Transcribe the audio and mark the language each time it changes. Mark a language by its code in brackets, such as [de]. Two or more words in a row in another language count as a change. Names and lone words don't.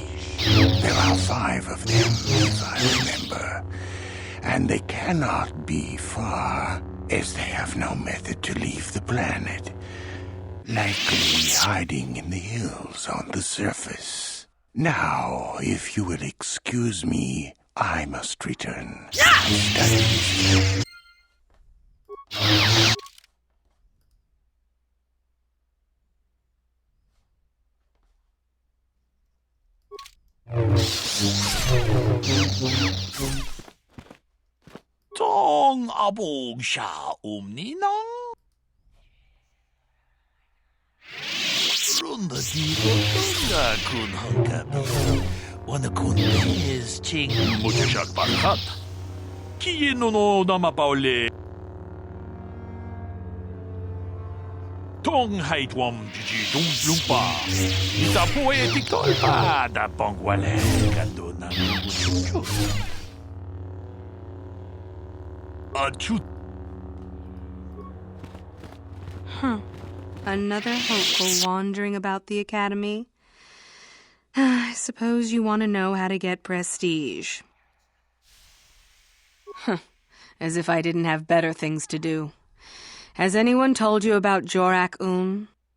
[en] There are 5 of them, if I remember, and they cannot be far, as they have no method to leave the planet, likely hiding in the hills on the surface. Now, if you will excuse me, I must return to my studies. Tong abog siya ninang. Runda dito tanga kun hanggabi. Wana kun is ching muchachak barkat. Kiyeno no namapauli. Tong haitwam jiji dung lumpa. Ita poetic tolpa da bongwale kando na chuchu. Achut. Another hopeful wandering about the academy. I suppose you want to know how to get prestige. As if I didn't have better things to do. Has anyone told you about Jorak-Un?